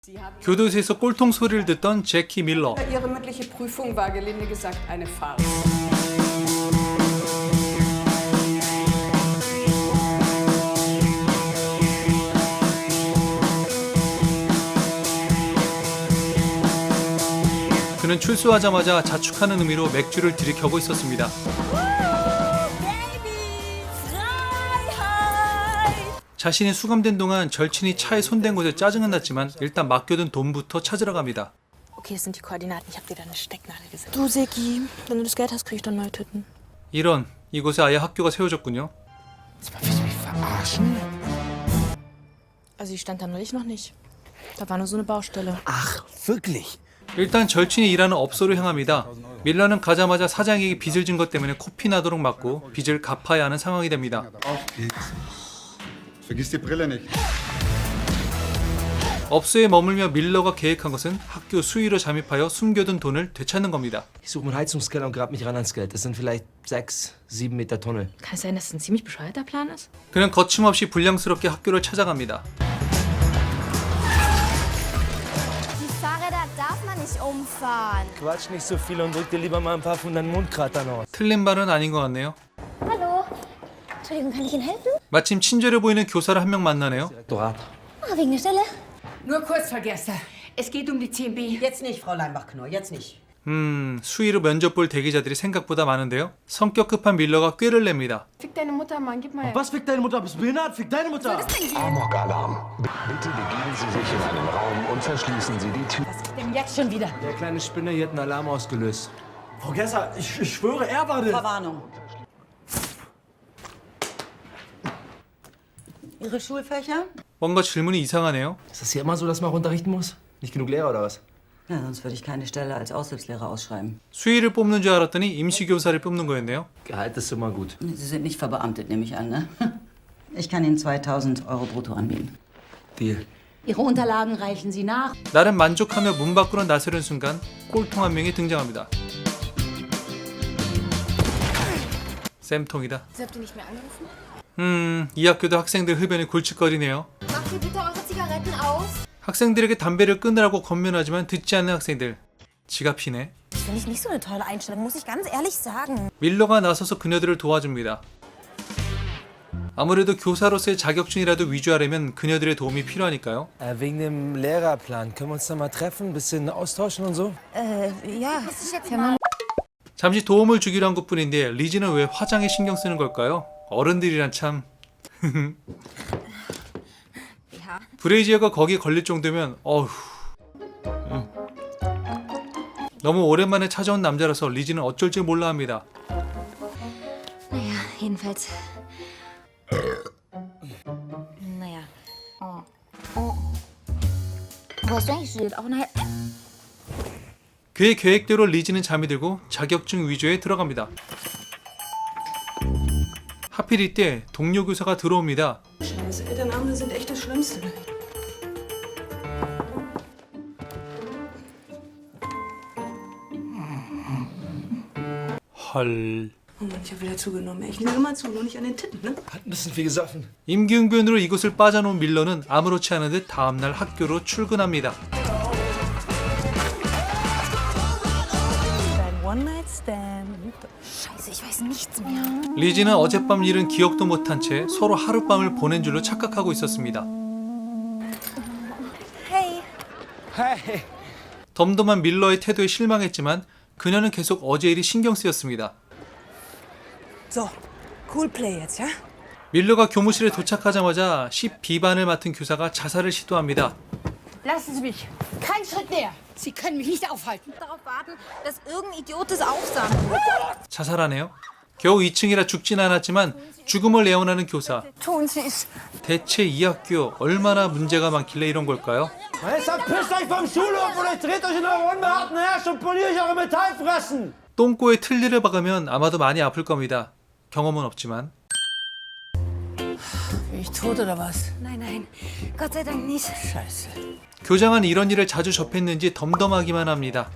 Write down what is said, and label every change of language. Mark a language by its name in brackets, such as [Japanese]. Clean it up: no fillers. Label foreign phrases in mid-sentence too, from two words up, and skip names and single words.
[Korean] 교도소에서 꼴통 소리를 듣던 제키 밀러. [German] Ihre mündliche Prüfung war gelinde gesagt eine Farce. [Korean] 그는 출소하자마자 자축하는 의미로 맥주를 들이켜고 있었습니다. 자신이 수감된 동안 절친이 차에 손댄 곳에 짜증은 났지만 일단 맡겨둔 돈부터 찾으러 갑니다. [German] Okay, das sind die Koordinaten. Ich habe dir da eine Stecknadel gesetzt. Du, Seki, wenn du das Geld hast, krieg ich dann neue Tüten. [Korean] 이런, 이곳에 아예 학교가 세워졌군요. [German] Also, die stand da neulich noch nicht. Da war nur so eine Baustelle. Ach, wirklich? [Korean] 일단 절친이 일하는 업소로 향합니다. 밀러는 가자마자 사장에게 빚을 진 것 때문에 코피 나도록 맞고 빚을 갚아야 하는 상황이 됩니다. [German] Vergiss die Brille nicht. [Korean] 업소에 머물며 밀러가 계획한 것은 학교 수위로 잠입하여 숨겨둔 돈을 되찾는 겁니다. [German] Ich suche meinen Heizungskeller und grab mich ran ans Geld. Das sind vielleicht 6, 7 Meter Tunnel. Kann es sein, dass das ein ziemlich bescheuerter Plan ist? [Korean] 그는 거침없이 불량스럽게 학교를 찾아갑니다. [German] Die Fahrräder darf man nicht umfahren. Quatsch nicht so viel und drück dir lieber mal ein paar von deinen Mundkratern aus. [Korean] 틀린 말은 아닌 것 같네요. [German] Hallo. Entschuldigung, kann ich Ihnen helfen? [Korean] 마침 친절해 보이는 교사를 한 명 만나네요. [German] Direktorat. Ah, wegen der Stelle? Nur kurz, Vergesser. Es geht um die 10b. Jetzt nicht, Frau Leinbach-Knorr, jetzt nicht. [Korean] 수위로 면접 볼 대기자들이 생각보다 많은데요. 성격 급한 밀러가 꾀를 냅니다. [German] Fick deine Mutter, Mann, gib mal her. Was fickt deine Mutter? Bist du behindert? Fick deine Mutter! Amokalarm. Bitte begeben Sie sich in einen Raum und verschließen Sie die Tür. Denn jetzt schon wieder. Der kleine Spinner hier hat einen Alarm ausgelöst. Frau Gesser, ich schwöre, er war das. Verwarnung. Ihre Schulfächer? [Korean] 뭔가 질문이 이상하네요. [German] Ist das hier immer so, dass man auch unterrichten muss? Nicht genug Lehrer oder was? Ja, sonst würde ich keine Stelle als Aushilfslehrer ausschreiben. [Korean] 수위를 뽑는 줄 알았더니 임시교사를 뽑는 거였네요. [German] Gehalt ist immer gut. Sie sind nicht verbeamtet, nehme ich an, ne? Ich kann Ihnen 2.000 Euro brutto anbieten. Deal. Ihre Unterlagen reichen Sie nach. [Korean] 나름 만족하며 문 밖으로 나서는 순간 꼴통 한 명이 등장합니다. 쌤통이다. [German] Sie habt ihr nicht mehr angerufen? [Korean] 이 학교도 학생들 흡연이 골칫거리네요. [German] Macht ihr bitte eure Zigaretten aus? [Korean] 학생들에게 담배를 끊으라고 권면하지만 듣지 않는 학생들. 지가 피네. [German] Finde ich nicht so eine tolle Einstellung, muss ich ganz ehrlich sagen. [Korean] 밀러가 나서서 그녀들을 도와줍니다. 아무래도 교사로서의 자격증이라도 위조하려면 그녀들의 도움이 필요하니까요. [German] Wegen dem Lehrerplan. Können wir uns da mal treffen? Bisschen austauschen und so? Ja. Was ist jetzt mal? [Korean] 잠시 도움을 주기로 한 것뿐인데 리지는 왜 화장에 신경 쓰는 걸까요? 어른들이란 참... 브레이지어가 거기에 걸릴 정도면 어휴... 너무 오랜만에 찾아온 남자라서 리지는 어쩔 줄 몰라 합니다. [German] Naja, jedenfalls. Naja. Oh. Wo hast du eigentlich studiert? Auch nachher. [Korean] 그의 계획대로 리지는 잠이 들고 자격증 위조에 들어갑니다. 하필 이때 동료 교사가 들어옵니다. [German] Scheiße, Elternabende sind echt das Schlimmste. [Korean] 헐... [German] Oh Mann, ich hab wieder zugenommen. Ich nehme immer zu, nur nicht an den Titten, ne? Hat ein bisschen viel gesoffen. [Korean] 임기응변으로 이곳을 빠져나온 밀러는 아무렇지 않은 듯 다음날 학교로 출근합니다. [German] Dein One-Night-Stand. Scheiße, ich weiß nichts mehr. [Korean] 리지는 어젯밤 일은 기억도 못한 채 서로 하룻밤을 보낸 줄로 착각하고 있었습니다. [German] Hey. Hey! [Korean] 덤덤한 밀러의 태도에 실망했지만 그녀는 계속 어제 일이 신경 쓰였습니다. [German] So, [English] cool play [German] jetzt, ja? [Korean] 밀러가 교무실에 도착하자마자 10B반을 맡은 교사가 자살을 시도합니다. [German] Lassen Sie mich. Kein Schritt näher. Sie können mich nicht aufhalten. Darauf warten, dass irgendein Idiot es aufsammelt. [Korean] 자살하네요. 겨우 2층이라 죽진 않았지만 죽음을 예언하는 교사. [German] Tun Sie es. [Korean] 대체 이 학교 얼마나 문제가 많길래 이런 걸까요? [German] Jetzt verpisst euch vom Schulhof oder ich dreht euch in eure unbehaarten Herrsche und poliere ich eure Metallfressen! [Korean] 똥꼬에 틀니를 박으면 아마도 많이 아플 겁니다. 경험은 없지만. [German] Bin ich tot oder was? Nein, nein. Gott sei Dank nicht. Scheiße. [Korean] 교장은 이런 일을 자주 접했는지 덤덤하기만 합니다.